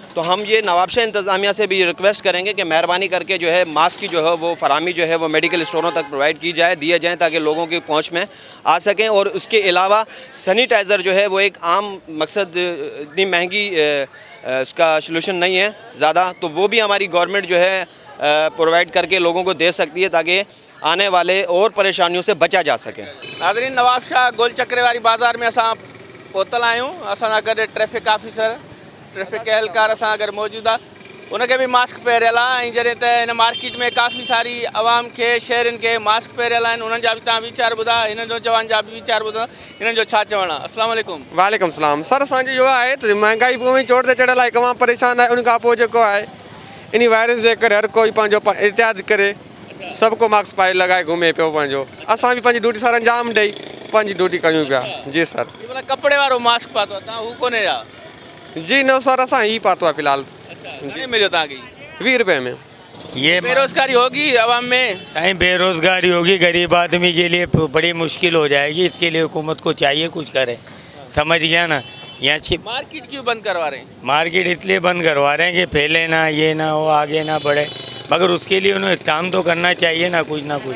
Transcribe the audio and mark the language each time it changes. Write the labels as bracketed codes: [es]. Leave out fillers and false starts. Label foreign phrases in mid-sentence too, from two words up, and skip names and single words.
[ur] تو ہم یہ نوابشاہ انتظامیہ سے بھی ریکویسٹ کریں گے کہ مہربانی کر کے جو ہے ماسک کی جو ہے وہ فراہمی جو ہے وہ میڈیکل اسٹوروں تک پرووائیڈ کی جائے، دیے جائیں، تاکہ لوگوں کی پہنچ میں آ سکیں. اور اس کے علاوہ سینیٹائزر جو ہے وہ ایک عام مقصد، اتنی مہنگی اس کا سلوشن نہیں ہے زیادہ، تو وہ بھی ہماری گورنمنٹ جو ہے پرووائیڈ کر کے لوگوں کو دے سکتی ہے تاکہ آنے والے اور پریشانیوں سے بچا جا سکے. [sd] नाज़रीन नवाबशाह गोल चक्रे वारी बाज़ार में असां पहुतल आहियूं। असां सां गॾु [en] traffic officer, [sd] ट्रैफिक एहलकार असां गॾु मौजूदु आहे। उनखे भी मास्क पहिरियल आहे। ऐं जॾहिं त हिन मार्केट में काफ़ी सारी आवाम खे, शहरनि खे मास्क पहिरियल आहिनि, उन्हनि जा बि तव्हां वीचार ॿुधा, हिन नौजवान जा बि वीचार ॿुधा, हिननि जो छा चवणु आहे? [ar] السلام عليكم. وعليكم سلام. [sd] सर असांजो इहो आहे त महांगाई में चोट ते चढ़ियल आहे, तमामु परेशान आहे। उन खां पोइ जेको आहे इन वायरस जे करे हर कोई पंहिंजो एहतियात करे सबको मास्क पाए लगाए घुमे पियो पंहिंजो असां बि पंहिंजी ड्यूटी सां अंजाम ॾेई पंहिंजी ड्यूटी कयूं पिया जी सर कपिड़े वारो मास्क पातो आहे तव्हां हू कोन्हे या जी न सर असां ही पातो आहे फ़िलहाल घणे मिलियो तव्हांखे 20 रुपए में ये [ur] بے روزگاری ہوگی عوام میں کہیں بے روزگاری ہوگی، غریب آدمی کے لیے بڑی مشکل ہو جائے گی. اس کے لیے حکومت کو چاہیے کچھ کرے، سمجھ گیا نا. यहाँ مارکیٹ کیوں بند کروا رہے ہیں? مارکیٹ اس لیے بند کروا رہے ہیں کہ پھیلے نا، یہ نا ہو، آگے نا بڑھے، مگر اس کے لیے انہیں کام تو کرنا چاہیے نا کچھ.